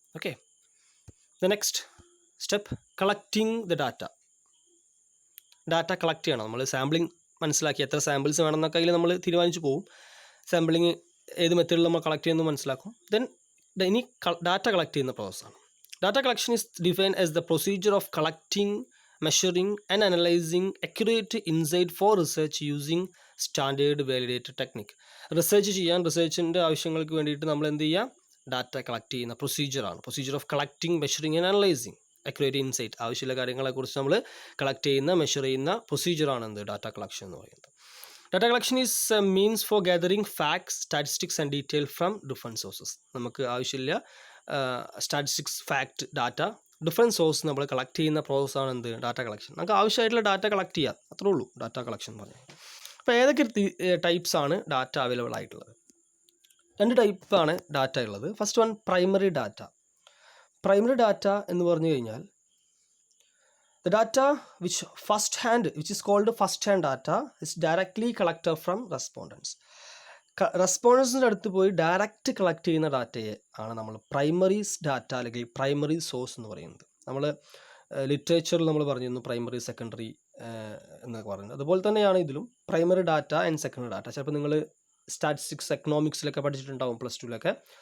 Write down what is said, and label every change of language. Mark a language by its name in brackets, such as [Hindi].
[English] Okay, the next step, collecting the data collect ചെയ്യണം. [Malayalam] നമ്മൾ sampling മനസ്സിലാക്കി എത്ര സാമ്പിൾസ് വേണമെന്നൊക്കെ അതിൽ നമ്മൾ തീരുമാനിച്ച് പോകും. സാമ്പിളിങ് ഏത് മെത്തേഡിൽ നമ്മൾ കളക്ട് ചെയ്യുന്നത് മനസ്സിലാക്കും. ദെൻ ഇനി ഡാറ്റ കളക്ട് ചെയ്യുന്ന പ്രോസസ്സാണ്. [English] Data collection is defined as the procedure of collecting, measuring and analyzing accurate insight for research using standard validated technique. [Malayalam] Research ചെയ്യാൻ, റിസർച്ചിൻ്റെ ആവശ്യങ്ങൾക്ക് വേണ്ടിയിട്ട് നമ്മൾ എന്ത് ചെയ്യുക, ഡാറ്റ കളക്ട് ചെയ്യുന്ന പ്രൊസീജിയറാണ്. [English] Procedure of collecting, measuring and analysing accurate insight. [Malayalam] ആവശ്യമുള്ള കാര്യങ്ങളെക്കുറിച്ച് നമ്മൾ കളക്ട് ചെയ്യുന്ന, മെഷർ ചെയ്യുന്ന പ്രൊസീജിയറാണ് എന്ത്, ഡാറ്റ കളക്ഷൻ എന്ന് പറയുന്നത്. [English] Data collection is a means for gathering facts, statistics and detail from different sources. [Malayalam] നമുക്ക് ആവശ്യമില്ല statistics, fact, data different source നമ്മൾ കളക്ട് ചെയ്യുന്ന പ്രോസസ്സാണ് എന്ത്, ഡാറ്റ കളക്ഷൻ. നമുക്ക് ആവശ്യമായിട്ടുള്ള ഡാറ്റ കളക്ട് ചെയ്യാം, അത്രേ ഉള്ളൂ ഡാറ്റ കളക്ഷൻ എന്ന് പറഞ്ഞാൽ. അപ്പോൾ ഏതൊക്കെ ടൈപ്സാണ് ഡാറ്റ അവൈലബിൾ ആയിട്ടുള്ളത്? 2 ടൈപ്പാണ് ഡാറ്റ ഉള്ളത്. First one, primary data. Primary data എന്ന് പറഞ്ഞു കഴിഞ്ഞാൽ [English] The data which is called first hand data is directly collected from respondents. [Malayalam] റെസ്പോണ്ടൻസിൻ്റെ അടുത്ത് പോയി ഡയറക്റ്റ് കളക്ട് ചെയ്യുന്ന ഡാറ്റയെ ആണ് നമ്മൾ പ്രൈമറി ഡാറ്റ അല്ലെങ്കിൽ പ്രൈമറി സോഴ്സ് എന്ന് പറയുന്നത്. നമ്മൾ ലിറ്ററേച്ചറിൽ നമ്മൾ പറഞ്ഞിരുന്നു പ്രൈമറി, സെക്കൻഡറി എന്നൊക്കെ പറയുന്നത്. അതുപോലെ തന്നെയാണ് ഇതിലും primary data and secondary data. ചിലപ്പോൾ നിങ്ങൾ സ്റ്റാറ്റിസ്റ്റിക്സ്, എക്കണോമിക്സിലൊക്കെ പഠിച്ചിട്ടുണ്ടാവും +2-ലൊക്കെ.